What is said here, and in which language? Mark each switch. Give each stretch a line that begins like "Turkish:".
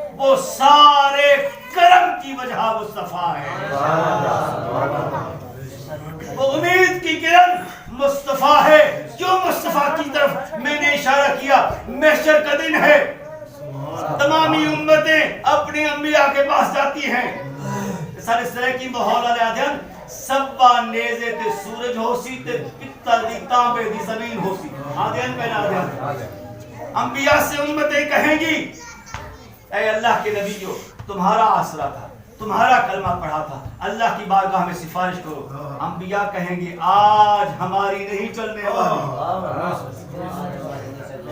Urdu: وہ سارے کرم کی وجہ مصطفیٰ ہے. وہ امید کی کرن مصطفیٰ ہے. کیوں مصطفیٰ کی طرف میں نے اشارہ کیا؟ محشر کا دن ہے، تمامی امتیں اپنی انبیاء کے پاس جاتی ہیں.
Punjabi: سر اس طرح کی ماحول والے آدھین سبا نیزے تے سورج ہو سی تے پتل دی تانبے دی زمین ہو سی.
Urdu: آدھین پہنا آدھین انبیاء سے امتیں کہیں گی اے اللہ کے نبیوں، تمہارا آسرا تھا، تمہارا کلمہ پڑھا تھا، اللہ کی بارگاہ میں سفارش کرو. انبیاء کہیں گے آج ہماری نہیں چلنے والی.